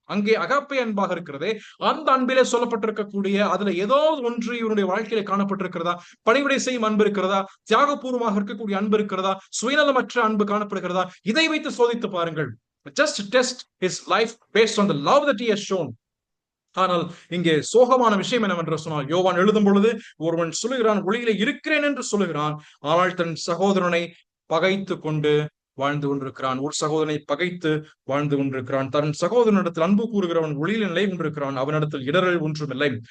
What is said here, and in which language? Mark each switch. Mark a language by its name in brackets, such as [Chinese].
[Tamil] அங்கே அகாப்பே அன்பாக இருக்கிறதே, அந்த அன்பிலே சொல்லப்பட்டிருக்கக்கூடிய அதுல ஏதோ ஒன்று இவனுடைய வாழ்க்கையில காணப்பட்டிருக்கிறதா? பணிவிடை செய்யும் அன்பு இருக்கிறதா? தியாகபூர்வமாக இருக்கக்கூடிய அன்பு இருக்கிறதா? சுயநலமற்ற அன்பு காணப்படுகிறதா? இதை வைத்து சோதித்து பாருங்கள். [English] Just test his life based on the love that he has shown. [Tamil] ஆனால் இங்கே சோகமான விஷயம் என்னவென்று சொன்னால், யோவான் எழுதும் பொழுது ஒருவன் சொல்லுகிறான் ஒளியிலே இருக்கிறேன் என்று சொல்லுகிறான், ஆனால் தன் சகோதரனை பகைத்து கொண்டு வாழ்ந்து கொண்டிருக்கிறான். ஒரு சகோதரனை பகைத்து வாழ்ந்து கொண்டிருக்கிறான். தன் சகோதரனிடத்தில் அன்பு கூறுகிறவன் ஒளியில் நிலை கொண்டிருக்கிறான், அவனிடத்தில் இடரல் ஒன்றுமில்லை.